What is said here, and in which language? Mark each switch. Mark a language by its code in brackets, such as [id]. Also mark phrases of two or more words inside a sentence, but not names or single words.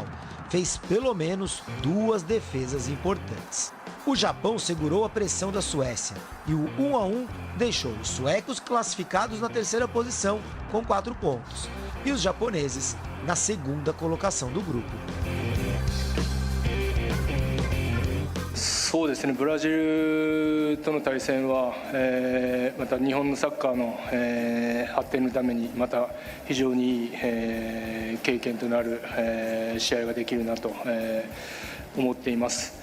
[pt] Fez pelo menos 2 defesas importantes. O Japão segurou a pressão da Suécia e o 1-1 deixou os suecos classificados na terceira posição com 4 pontos e os japoneses na segunda colocação do grupo. [ja] そうですね、ブラジルとの対戦は、また日本のサッカーの、発展のためにまた非常にいい、経験となる、試合ができるなと、思っています。